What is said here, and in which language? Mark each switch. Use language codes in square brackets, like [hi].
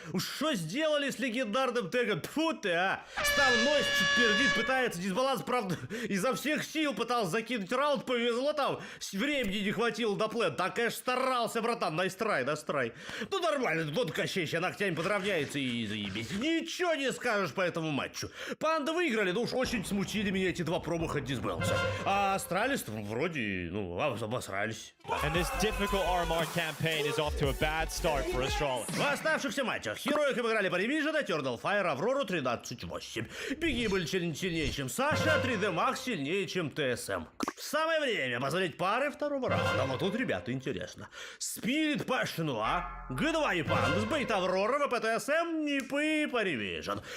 [ru] Уж что сделали с легендарным тегом? Тьфу ты, а. Став носит, пердит, пытается дисбаланс, правда, изо всех сил пытался закинуть раунд, повезло там, времени не хватило до плен. Так, конечно, старался, братан, настрай. Ну, нормально, тот Кощей сейчас ногтями подравняется и заебись. Ничего не скажешь по этому матчу. Панда выиграли, но уж очень смутили меня эти 2 промаха от дисбаланса. А Астралис вроде, ну, обосрались. [en] And this difficult RMR campaign is off to a bad start for Astralis. [ru] В оставшихся матчах Heroic обыграли Паривижена, Eternal Fire, Аврору 13-8. Беги были сильнее, чем Саша, 3D Max сильнее, чем ТСМ. Самое время посмотреть пары второго раунда. Вот тут, ребята, интересно. Spirit Passion 2, G2 и Pandas, Бейт Аврора, ВПТСМ, Нипы и Паривижен.